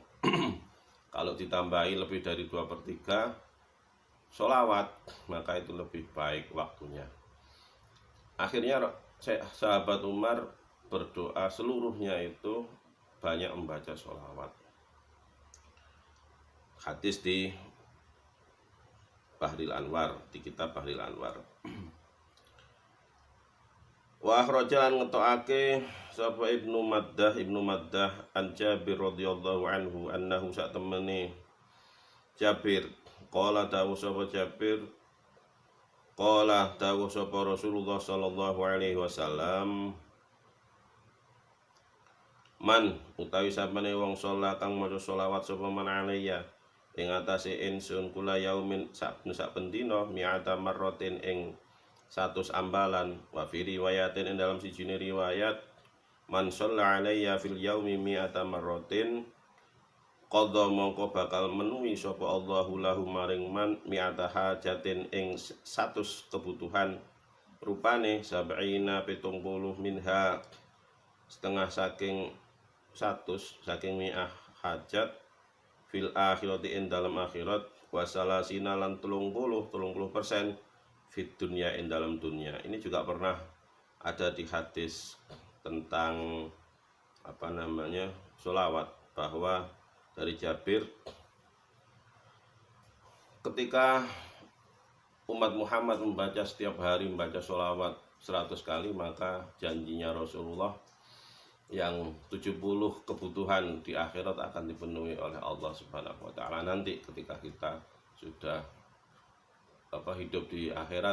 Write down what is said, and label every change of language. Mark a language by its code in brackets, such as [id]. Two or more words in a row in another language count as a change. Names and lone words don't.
[id] Kalau ditambahi lebih dari 2/3 sholawat, maka itu lebih baik waktunya. Akhirnya sahabat Umar berdoa seluruhnya itu banyak membaca sholawat. Hadis di Bahril Anwar, di kitab Bahril Anwar. [ar] Wa akhrajan [jv] ngetokake sapa Ibnu Maddah an Jabir [ar] radhiyallahu anhu annahu [jv] sak temene Jabir qala dawu sapa Jabir qala dawu sapa Rasulullah [ar] sallallahu alaihi wasallam, [jv] man utawi sapane wong sholat kang maca sholawat sapa [ar] man alayya [jv] ing atase ingsun kula yaumin sak pendina [ar] mi'ata marratin [jv] ing 100 ambalan, [ar] wa fi riwayatin [jv] ing dalam sijine riwayat man [ar] shalla alayya fil yaumi mi'ata marratin [jv] qadha mongko bakal menuhi sapa Allahu lahu maring man [ar] mi'ata hajatin [jv] ing 100 kebutuhan, rupane 70 minha setengah saking 100 saking mi'ah hajat [ar] fil akhirati [jv] ing dalam akhirat, wasalasina lan 30% [ar] fit dunya [jv] ing dalam dunia. [id] Ini juga pernah ada di hadis tentang sholawat, bahwa dari Jabir, ketika umat Muhammad membaca setiap hari membaca sholawat 100 kali, maka janjinya Rasulullah yang 70 kebutuhan di akhirat akan dipenuhi oleh Allah [ar] Subhanahu wa taala [id] nanti ketika kita sudah hidup di akhirat.